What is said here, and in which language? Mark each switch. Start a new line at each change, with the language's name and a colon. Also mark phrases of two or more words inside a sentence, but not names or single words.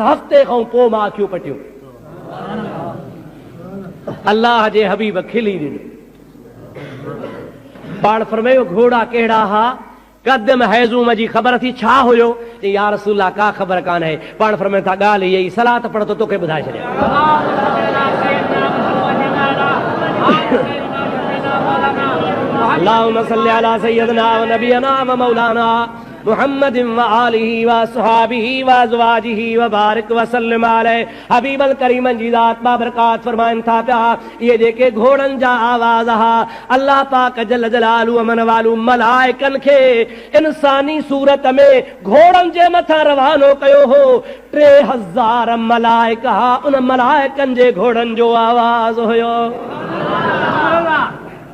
Sindhi: हफ़्ते खां पोइ मां अखियूं पटियूं। अल्लाह जे हबीब खिली ॾिनो। पाण फरमायो घोड़ा कहिड़ा हा? क़दम हैज़ूम जी ख़बर थी छा हुयो?
Arabic: يا رسول الله,
Sindhi: का ख़बर कान आहे। पाण फरमाइनि था ॻाल्हि इहा ई, सलात पढ़ त तोखे ॿुधाए छॾियां।
Arabic: اللهم صل على سيدنا ونبينا ومولانا محمد وآله وأصحابه وأزواجه وبارك وسلم عليه.
Sindhi: हबीबल करीमन जी ज़ात बाबरकात फरमाइनि था पिया, इहे जेके घोड़नि जा आवाज़ हा, अल्लाह पाक
Arabic: جل جلاله
Sindhi: अमन वालू मलाइकनि खे इंसानी सूरत में घोड़नि जे मथां रवानो कयो हो। 3000 मलाइका उन मलाइकनि जे घोड़नि जो आवाज़ हुयो।